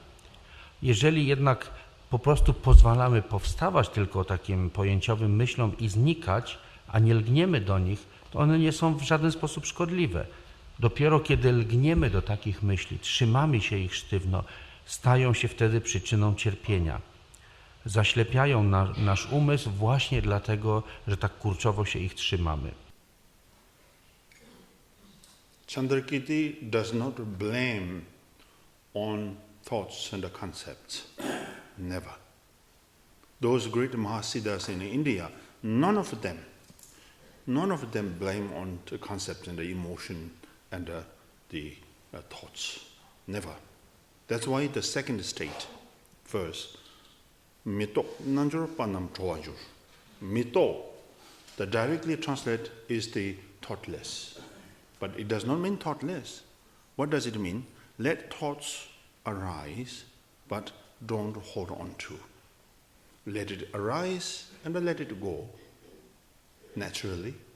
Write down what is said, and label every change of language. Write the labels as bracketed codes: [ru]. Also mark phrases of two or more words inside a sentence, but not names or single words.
[pl] Jeżeli jednak po prostu pozwalamy powstawać tylko takim pojęciowym myślom i znikać, a nie lgniemy do nich, to one nie są w żaden sposób szkodliwe. Dopiero kiedy lgniemy do takich myśli, trzymamy się ich sztywno, stają się wtedy przyczyną cierpienia. Zaślepiają nasz umysł właśnie dlatego, że tak kurczowo się ich trzymamy. [en] Chandrakirti does not blame on thoughts and the concepts. Never. Those great Mahasiddhas in India, none of them blame on the concept and the emotion and the thoughts. Never. That's why the second state, verse, [bo] mito nanjur panam chowajur. [en] Mito, the directly translate is the thoughtless. But it does not mean thoughtless. What does it mean? Let thoughts arise, but don't hold on to. Let it arise and let it go naturally.